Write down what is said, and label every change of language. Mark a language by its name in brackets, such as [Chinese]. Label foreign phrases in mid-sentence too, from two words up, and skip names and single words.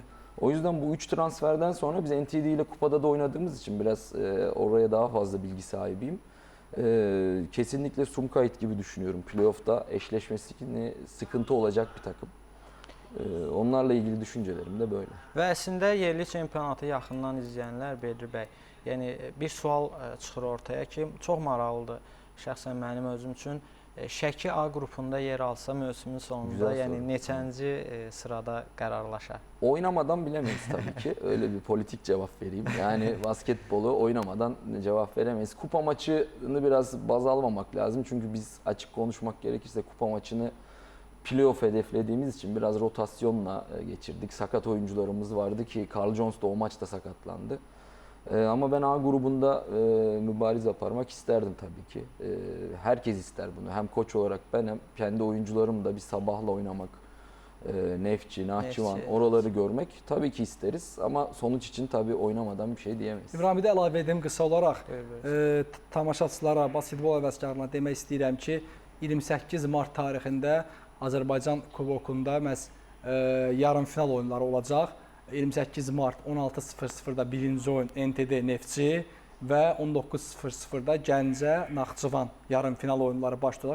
[Turkish] O yüzden bu 3 transferden sonra biz NTD ile kupada da oynadığımız için biraz oraya daha fazla bilgi sahibiyim. Kesinlikle Sumkayıt gibi düşünüyorum. Playoff'ta eşleşmesini sıkıntı olacak bir takım. Onlarla ilgili düşüncelerim de böyle. [Azerbaijani] Və əslində yerli çempionatı yaxından izləyənlər Bedri bəy, yəni bir sual çıxır ortaya ki, çox maraqlıdır şəxsən mənim özüm üçün. Şəki A qrupunda yer alsa mövsümün sonunda, yəni neçənci sırada qərarlaşar? [Turkish] Oynamadan bilemeyiz tabii ki. Öyle bir politik cevap vereyim. Yani basketbolu oynamadan cevap veremeyiz. Kupa maçını biraz baz almamak lazım. Çünkü biz açık konuşmak gerekirse kupa maçını playoff hedeflediğimiz için biraz rotasyonla geçirdik. Sakat oyuncularımız vardı ki Carl Jones da o maçta sakatlandı. Ama ben A grubunda mübarize parmak isterdim tabii ki. Herkes ister bunu. Hem koç olarak ben hem kendi oyuncularım da bir Sabah'la oynamak, Nefçi, Nahçıvan oraları görmek tabii ki isteriz. Ama sonuç için tabii oynamadan bir şey diyemeyiz. [Azerbaijani] İbrahim, bir də əlavə edeyim qısa olaraq. Tamaşaçılara, basketbol həvəskarlarına demək istəyirəm ki, 28 mart tarixində Azərbaycan kubokunda məhz yarımfinal oyunları olacaq. 28 mart 16:00-da birinci oyun NTD Neftçi və 19:00-da Gəncə Naxçıvan yarımfinal oyunları başlayacaq.